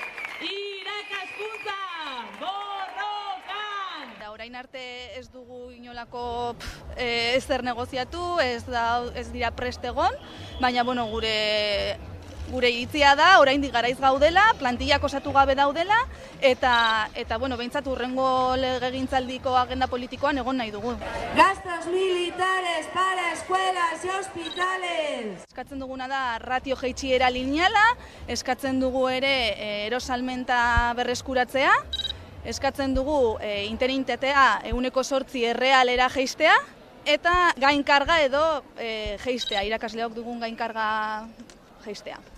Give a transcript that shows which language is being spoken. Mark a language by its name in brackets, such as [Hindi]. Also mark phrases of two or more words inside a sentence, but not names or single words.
[Basque] Orain arte ez dugu inola dutelako ezer negoziatu, ez dira prest egon, baina gure iritzia da, oraindik garaiz gaudela, plantillak osatu gabe daudela, eta behintzat hurrengo legegintzaldiko agenda politikoan egon nahi dugu. [Spanish] Gastos militares para escuelas y hospitales! [Basque] Eskatzen duguna da ratio jaitsiera lineala, eskatzen dugu ere erosalmenta berreskuratzea, eskatzen dugu interinitatea 8% errealera jaistea, eta gainkarga edo jaistea, irakasleok dugun gainkarga jaistea.